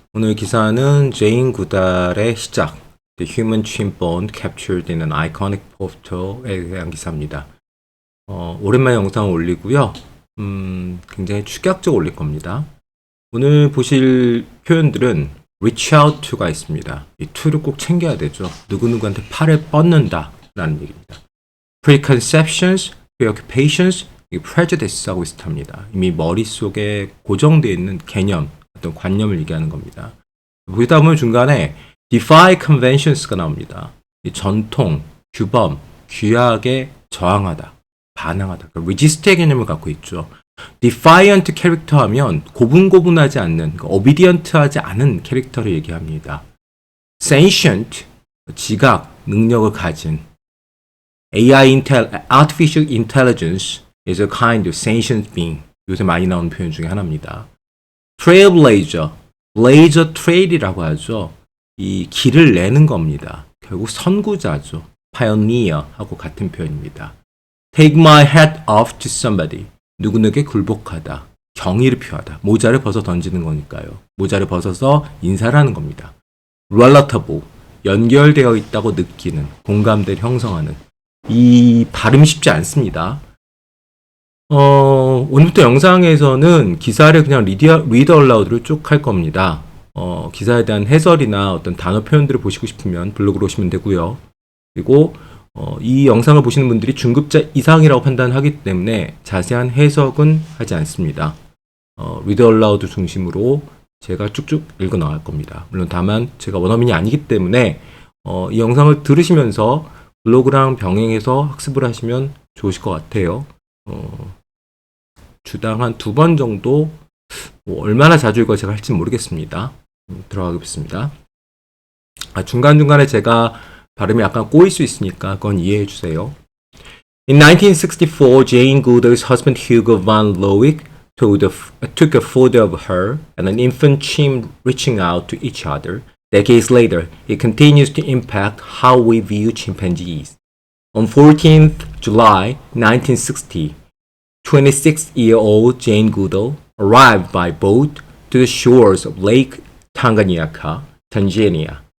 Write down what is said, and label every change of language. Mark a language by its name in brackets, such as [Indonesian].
[Korean] 오늘 기사는 제인 구달의 시작, [English] The Human Chimp Bone Captured in an Iconic Photo [Korean] 에 대한 기사입니다. 오랜만에 영상을 올리고요. 굉장히 축약적 올릴 겁니다. 오늘 보실 표현들은 reach out to가 있습니다. 이 to를 꼭 챙겨야 되죠. 누구누구한테 팔을 뻗는다 라는 얘기입니다. preconceptions, preoccupations, prejudice하고 비슷합니다. 이미 머릿속에 고정되어 있는 개념, 어떤 관념을 얘기하는 겁니다. 보다 보면 중간에 defy conventions가 나옵니다. 이 전통, 규범, 규약에 저항하다, 반항하다. 그러니까 resist의 개념을 갖고 있죠. defiant 캐릭터 하면 고분고분하지 않는, 그러니까 obedient하지 않은 캐릭터를 얘기합니다. [English] sentient, [Korean] 지각, 능력을 가진 [English] artificial intelligence is a kind of sentient being. [Korean] 요새 많이 나오는 표현 중에 하나입니다. trailblazer, blazer trail이라고 하죠. 이 길을 내는 겁니다. 결국 선구자죠. pioneer하고 같은 표현입니다. [English] take my hat off to somebody. [Korean] 누구에게 굴복하다. 경의를 표하다. 모자를 벗어 던지는 거니까요. 모자를 벗어서 인사를 하는 겁니다. relatable, 연결되어 있다고 느끼는, 공감대를 형성하는. 이 발음이 쉽지 않습니다. 오늘부터 영상에서는 기사를 그냥 read aloud로 쭉 할 겁니다. 기사에 대한 해설이나 어떤 단어 표현들을 보시고 싶으면 블로그로 오시면 되고요. 그리고 이 영상을 보시는 분들이 중급자 이상이라고 판단하기 때문에 자세한 해석은 하지 않습니다. read aloud 중심으로 제가 쭉쭉 읽어 나갈 겁니다. 물론 다만 제가 원어민이 아니기 때문에 이 영상을 들으시면서 블로그랑 병행해서 학습을 하시면 좋으실 것 같아요. 주당 한 2번 정도, 얼마나 자주 이거 제가 할지 모르겠습니다. 들어가겠습니다. 중간중간에 제가 발음이 약간 꼬일 수 있으니까 그건 이해해 주세요. [English] In 1964, Jane Goodal's husband Hugo van Lowick took a photo of her and an infant chimp reaching out to each other. Decades later, it continues to impact how we view chimpanzees. On 14th July 1960, 26-year-old Jane Goodal arrived by boat to the shores of Lake Tanganyika, Tanzania.